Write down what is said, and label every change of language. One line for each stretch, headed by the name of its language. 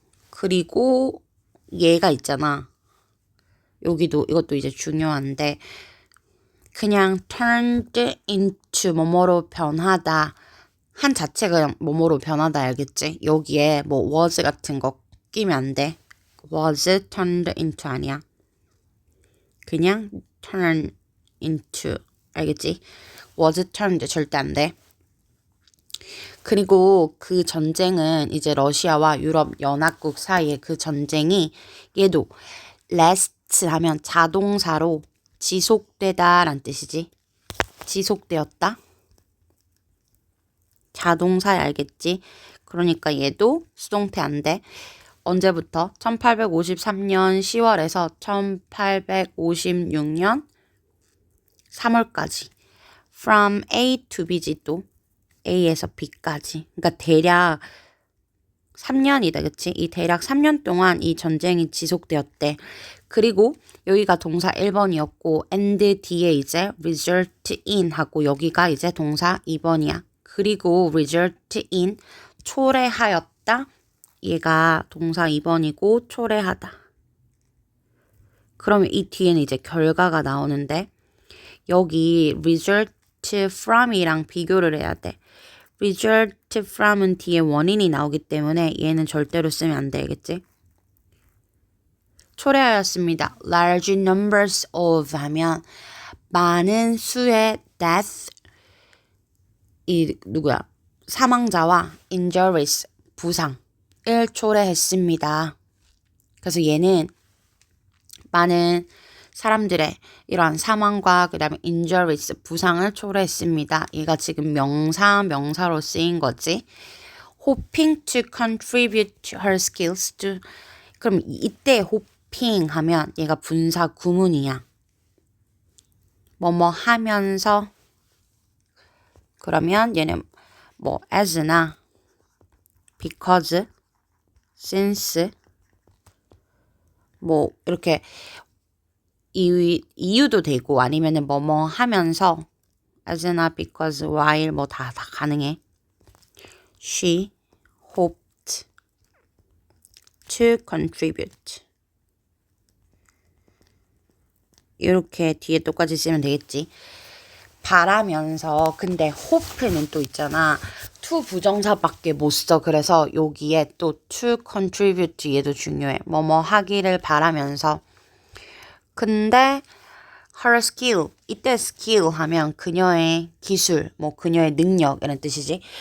Korean: 그리고 얘가 있잖아. 여기도 이것도 이제 중요한데 그냥
English: turned into
Korean: 뭐뭐로 변하다 한 자체가 그냥 뭐뭐로 변하다 알겠지? 여기에 뭐 was 같은 거 끼면 안 돼.
English: was turned into
Korean: 아니야. 그냥
English: turn into
Korean: 알겠지?
English: was turned
Korean: 절대 안 돼. 그리고 그 전쟁은 이제 러시아와 유럽 연합국 사이의 그 전쟁이 얘도
English: last
Korean: 하면 자동사로 지속되다 란 뜻이지. 지속되었다. 자동사야 알겠지? 그러니까 얘도 수동태 안 돼. 언제부터? 1853년 10월에서 1856년 3월까지.
English: From A to B지 또.
Korean: A에서 B까지. 그러니까 대략 3년이다. 그치? 이 대략 3년 동안 이 전쟁이 지속되었대. 그리고 여기가 동사 1번이었고 and 뒤에 이제
English: result in
Korean: 하고 여기가 이제 동사 2번이야. 그리고
English: result in
Korean: 초래하였다. 얘가 동사 2번이고 초래하다. 그러면 이 뒤에는 이제 결과가 나오는데 여기
English: result from
Korean: 이랑 비교를 해야 돼.
English: result from
Korean: 은 뒤에 원인이 나오기 때문에 얘는 절대로 쓰면 안 되겠지? 초래하였습니다.
English: large numbers of
Korean: 하면 많은 수의
English: death
Korean: 이 누구야? 사망자와
English: injuries
Korean: 부상을 초래했습니다. 그래서 얘는 많은 사람들의 이러한 사망과 그 다음에
English: injuries
Korean: 부상을 초래했습니다. 얘가 지금 명사로 쓰인 거지.
English: hoping to contribute her skills to
Korean: 그럼 이때
English: hoping
Korean: 하면 얘가 분사 구문이야. 뭐뭐 하면서 그러면 얘는 뭐 as나
English: because, since
Korean: 뭐 이렇게 이유도 되고 아니면은 뭐뭐 하면서
English: as not because while
Korean: 뭐 다 가능해.
English: She hoped to contribute.
Korean: 이렇게 뒤에 똑같이 쓰면 되겠지. 바라면서 근데 hope는 또 있잖아. to 부정사밖에 못 써. 그래서 여기에 또
English: to contribute
Korean: 얘도 중요해. 뭐뭐 하기를 바라면서. 근데
English: her skill,
Korean: 이때 skill 하면 그녀의 기술, 뭐 그녀의 능력 이런 뜻이지.